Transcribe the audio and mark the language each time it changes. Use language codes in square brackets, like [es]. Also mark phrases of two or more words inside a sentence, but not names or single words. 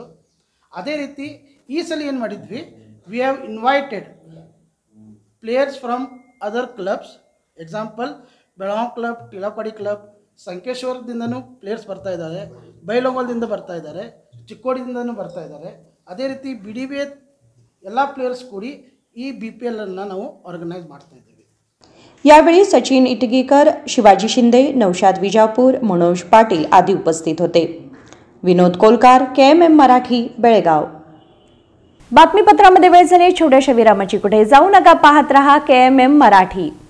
[kn] ಅದೇ ರೀತಿ ಈ ಸಲ ಏನು ಮಾಡಿದ್ವಿ, [en] we have invited players from other clubs. [kn] ಎಕ್ಸಾಂಪಲ್ ಬೆಳಗಾವಿ ಕ್ಲಬ್, ಟಿಳಾಪಾಡಿ ಕ್ಲಬ್, ಸಂಕೇಶ್ವರದಿಂದನೂ ಪ್ಲೇಯರ್ಸ್ ಬರ್ತಾ ಇದ್ದಾರೆ, ಬೈಲೊಂಗಲದಿಂದ ಬರ್ತಾ ಇದ್ದಾರೆ, ಚಿಕ್ಕೋಡಿದಿಂದನೂ ಬರ್ತಾ ಇದ್ದಾರೆ. ಅದೇ ರೀತಿ BDBA ಎಲ್ಲ ಪ್ಲೇಯರ್ಸ್ ಕೂಡಿ ಈ BPL ಅನ್ನು ನಾವು ಆರ್ಗನೈಸ್ ಮಾಡ್ತಾ ಇದ್ದೀವಿ. [mr] यावेळी सचिन इटगीकर, शिवाजी शिंदे, नौशाद विजापूर, मनोज पाटील आदी उपस्थित होते. विनोद कोलकार, KMM मराठी, बेळगाव. बातमीपत्रामध्ये वेळ झाली. छोट्याशा विरामाची कुठे जाऊ नका, पाहत रहा KMM मराठी.